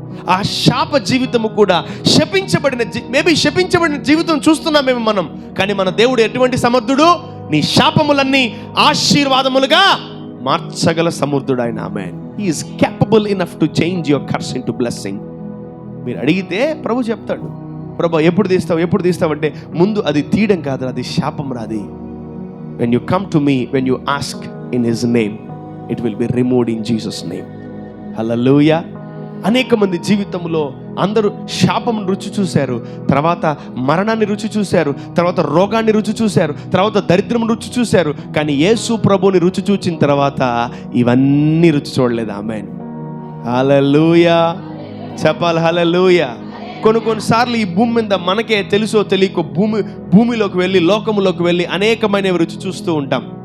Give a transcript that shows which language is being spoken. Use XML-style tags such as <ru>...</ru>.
<te>ఆ శాప జీవితము కూడా శపించబడిన జీవితం చూస్తున్నామేమో మనం, కానీ మన దేవుడు ఎటువంటి సమర్థుడు? నీ శాపములన్నీ ఆశీర్వాదములుగా మార్చగల సమర్థుడు ఆయన. ఆమేన్.</te> <en>He is capable enough to change your curse into blessing.</en> <te>మీరు అడిగితే ప్రభు చెప్తాడు. ప్రభు ఎప్పుడు తీస్తావు అంటే ముందు అది తీయడం కాదు, అది శాపం రాది.</te> <en>when you come to me, when you ask in his name, it will be removed in Jesus name.</en> <te>హల్లెలూయా. అనేక మంది జీవితంలో అందరూ శాపం రుచి చూశారు, తర్వాత మరణాన్ని రుచి చూశారు, తర్వాత రోగాన్ని రుచి చూశారు, తర్వాత దరిద్రం రుచి చూశారు, కానీ యేసు ప్రభుని రుచి చూచిన తర్వాత ఇవన్నీ రుచి చూడలేదు. ఆమేన్. హల్లెలూయా చెప్పాలి. హల్లెలూయా. కొన్నిసార్లు ఈ భూమి మీద మనకే తెలుసో తెలియకో భూమిలోకి వెళ్ళి, లోకములోకి వెళ్ళి అనేకమైనవి రుచి చూస్తూ ఉంటాం.</te>